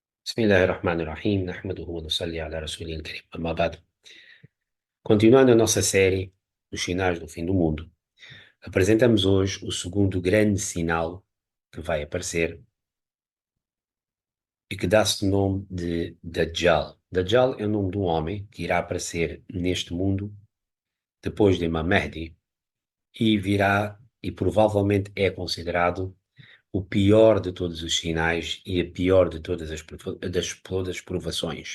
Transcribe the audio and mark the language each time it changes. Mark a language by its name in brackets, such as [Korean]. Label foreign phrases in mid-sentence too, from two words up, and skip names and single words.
[Arabic] بسم الله الرحمن الرحيم نحمده ونصلي على رسوله الكريم أما بعد. [Portuguese] Continuando a nossa série dos sinais do fim do mundo, apresentamos hoje o segundo grande sinal que vai aparecer e que dá-se o nome de Dajjal. Dajjal é o nome de um homem que irá aparecer neste mundo depois de Imam Mahdi e virá e provavelmente é considerado o pior de todos os sinais e a pior de todas as provações.